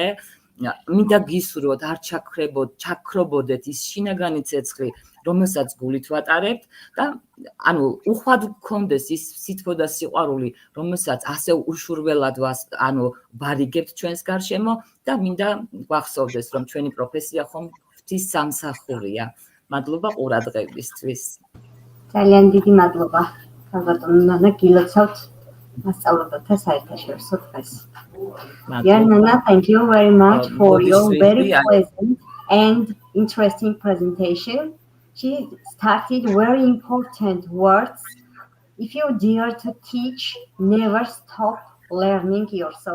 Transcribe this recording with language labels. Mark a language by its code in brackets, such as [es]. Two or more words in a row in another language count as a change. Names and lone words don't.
[ka] მინდა გისურვოთ, არ ჩაქრობოდეთ ის შინაგანი ცეცხლი, რომელსაც გულით ვატარებთ და ანუ უხვად გქონდეს ის სითბო და სიყვარული, რომელსაც ასე უშურველად ვარიგებთ ჩვენს გარშემო და მინდა გვახსოვდეს, რომ ჩვენი პროფესია ხომ ღვთის სამსახურია. მადლობა ყურადღებისთვის. ძალიან დიდი მადლობა. ქალბატონო ნანა, გილოცავთ მასწავლებელთა საერთაშორისო დღეს. [en] Dear Nana, thank you very much for your very pleasant and interesting presentation. She started very important words. If you dare to teach, never stop learning yourself.